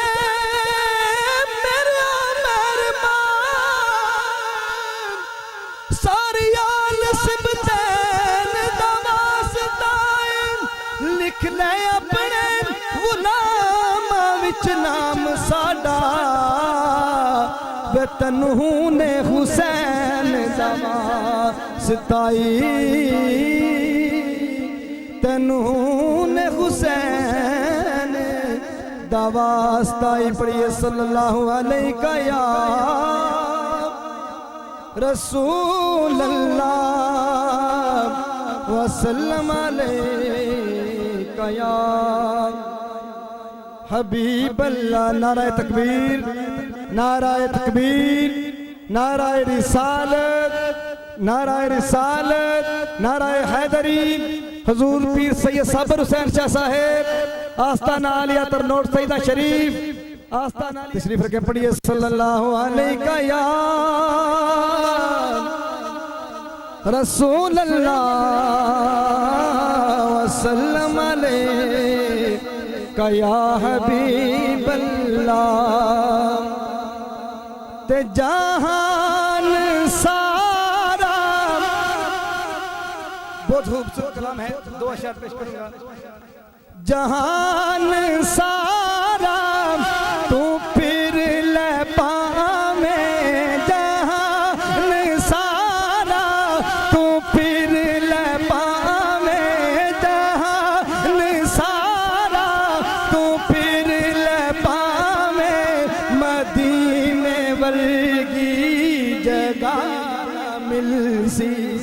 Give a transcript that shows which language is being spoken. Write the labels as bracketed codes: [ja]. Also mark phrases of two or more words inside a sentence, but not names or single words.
[pa] میرا مہربان ساری آل سبطین دا واسطائی لکھ لے اپنے غلاماں وچ نام ساڈا وے تنہوں نے حسین دا واسطائی تنہوں نے حسین دا واسطائی پڑھیے [ar] صلى الله عليه يا رسول الله وسلم عليك يا حبيب الله. [ur] نعرۂ تکبیر، نعرۂ تکبیر، نعرۂ رسالت، نعرۂ رسالت، نعرۂ حیدری. حضور پیر سید صابر حسین شاہ صاحب آستانہ عالیہ ترنوٹ سعیدہ شریف آستانہ تشریف رکھے پڑھیے [ar] صلى الله عليك يا رسول الله وسلم عليك يا حبيب الله. [pa] تے جہان سارا بہت خوبصورت کلام ہے، دو اشعار پیش کروں گا. جہان سارا توں پھر لے پاوے، جہان سارا توں پھر لے پاوے، جہان سارا توں پھر لے پاوے، مدینے ورگی جگہ ملسی